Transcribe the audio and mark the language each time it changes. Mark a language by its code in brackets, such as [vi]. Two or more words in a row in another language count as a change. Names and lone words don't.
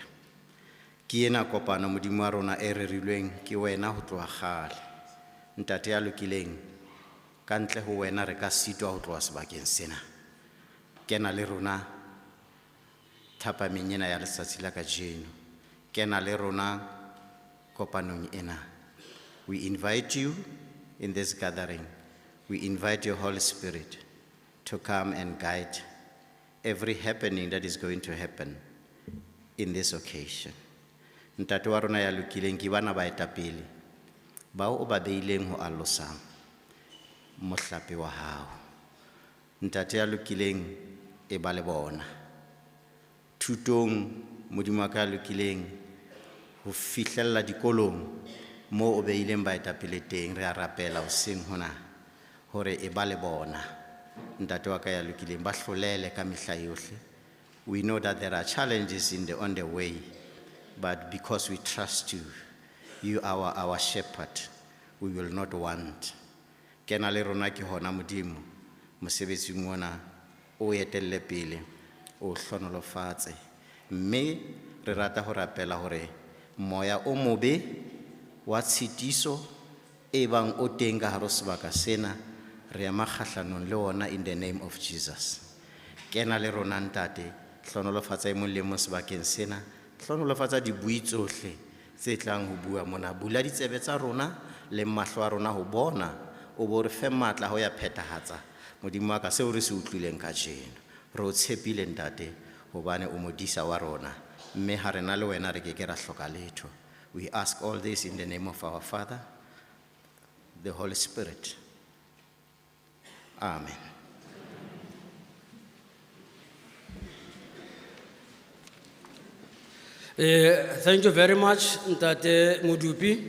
[st] Ke ena kopano Modimo wa rona e rerilweng ke wena ho tloha kgale. Ntate ya lokileng, ka ntle ho wena re ka sitwa ho tloha sebakeng sena. Kena le rona thapameng ena ya letsatsi la kajeno. Kena le rona kopanong ena. [en] We invite you in this gathering. We invite your Holy Spirit to come and guide every happening that is going to happen in this occasion. [st] Ntate wa rona ya lokileng, ke bana baetapele bao o ba beileng ho alosang mohlape wa hao. Ntate ya lokileng, e ba le bona thutong Modimo wa ka ya lokileng, ho fihlella dikolong mo o beileng baetapele teng. Re a rapela hoseng hona hore e ba le bona ntate wa ka ya lokileng, ba hlolele ka mehla yohle. [en] We know that there are challenges on the way, but because we trust you, you are our shepherd, we will not want. [st] Kena le rona ke hona Modimo mosebetsing mona, o etelle pele, o hlonolofatse. Mme re rata ho rapela hore moya o mobe wa tshitiso e bang o teng ka hare ho sebaka sena, re ema kgahlanong le ona [en] in the name of Jesus. [st] Kena le rona ntate, hlonolofatsa e mong le mong sebakeng sena, hlonolofatsa dibui tsohle tse tlang ho bua mona. Bula ditsebe tsa rona le mahlo a rona ho bona, o bo re fe matla ho ya phethahatsa Modimo wa ka seo re se utlwileng kajeno. Re o tshepile ntate hobane o modisa wa rona, mme ha re na le wena re keke ra hloka letho. [en] We ask all this in the name of our Father, the Holy Spirit. Amen. Thank you very much, Ntate Mudupi.